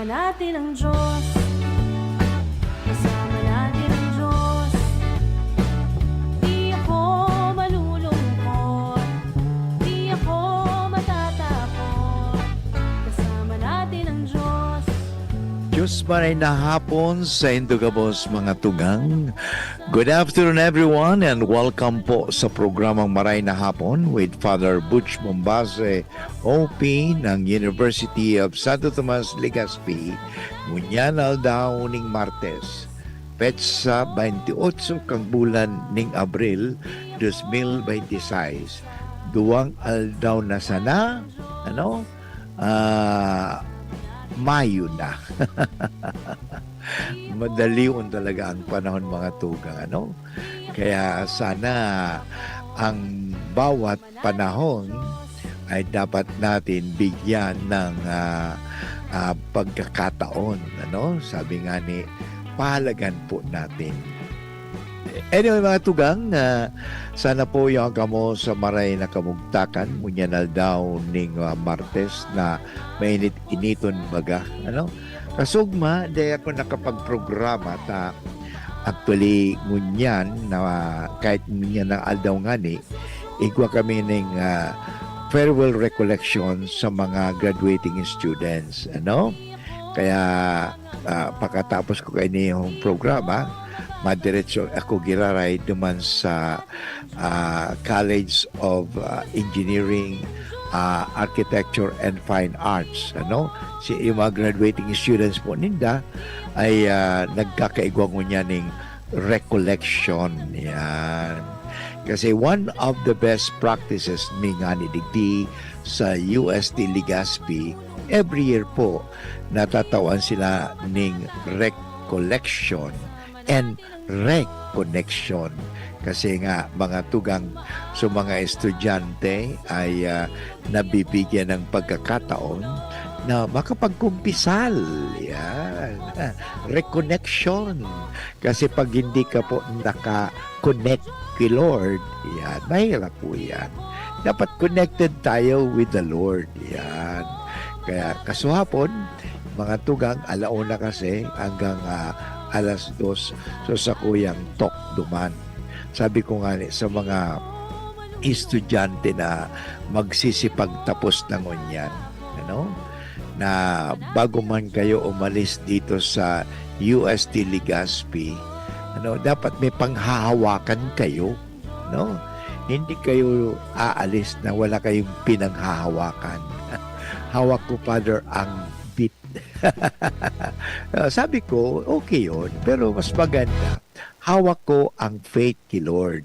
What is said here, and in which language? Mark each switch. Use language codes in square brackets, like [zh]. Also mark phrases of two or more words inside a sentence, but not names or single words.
[tl] natin ang Diyos. Kasama natin ang Diyos. Di ako malulungkot. Di ako matatakot. Kasama natin ang Diyos. [bik] Diyos maray na hapon sa Indugabos mga tugang. [en] Good afternoon everyone and welcome [tl] po sa programang [en] Maray na Hapon with Father Butch Mombase, OP ng University of Santo Tomas, Legazpi, [bik] Ngunyan Aldao ning Martes. Petsa 28 kang bulan ning Abril 2026. Duwang aldaw na sana, Mayo na. [tl] Madalion talaga ang panahon [bik] mga tugang, [tl] Kaya sana ang bawat panahon ay dapat natin bigyan ng pagkakataon, Sabi nga ni, pahalagan po natin. [bik] Anyway mga tugang, sana po yung kamo sa maray na kamugtakan, munyanal daw ning Martes na mainit-initon baga. Kasugma, dahil ako nakapag-programa ta actually ngunyan na kahit ngunyan ng aldaw nga ni, igwa kami ng [en] farewell recollection [bik] sa mga [en] graduating students. [tl] Kaya pagkatapos ko kayo niyong programa, madiretso ako giraray duman sa College of Engineering, Architecture and Fine Arts. [bik] Yung mga [en] graduating students [bik] po ninda ay nagkakaigwang niya ng recollection. Yan. Kasi [en] one of the best practices [bik] ni nga ni Digdi sa UST Legazpi, [en] every year [tl] po natatawan sila ng [en] recollection and reconnection. [tl] Kasi nga mga tugang sa mga estudyante ay nabibigyan ng pagkakataon na makapagkumpisal. Yan. Reconnection. Kasi pag hindi ka po naka-connect kay Lord, yan, mahirap po yan. Dapat connected tayo [en] with the Lord. [tl] Yan. [bik] Kaya kasuhapon, mga tugang, alauna kasi hanggang alas 2, so sa kuyang tok duman. [tl] Sabi ko nga sa mga estudyante na magsisipag tapos ng unyan, na bago man kayo umalis dito sa UST Legazpi, dapat may panghahawakan kayo, Hindi kayo aalis na wala kayong pinanghahawakan. Hawak ko, Father, ang bit. Sabi ko, okay yun, pero mas maganda, hawak ko ang faith kay Lord.